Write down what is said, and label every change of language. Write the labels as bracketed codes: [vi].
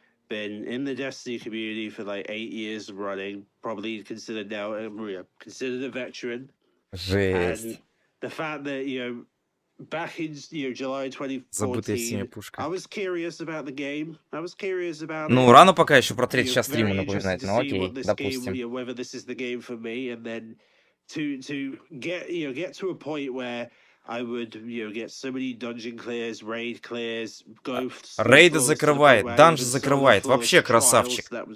[en] Been in the Destiny community for like 8 years running, probably considered now considered a veteran. [ru] Жесть. [en] And the fact that, you know, back in, you know, July 2014, I was curious about the game. I was curious about. [ru] Ну, рано пока еще про третий час стрима напоминать, но окей, допустим. [en] Whether this is the game for me, and then to get to a point where I would, you know, get so many dungeon clears, raid clears, go. [ru] Рейды закрывает, данжи закрывает, вообще красавчик.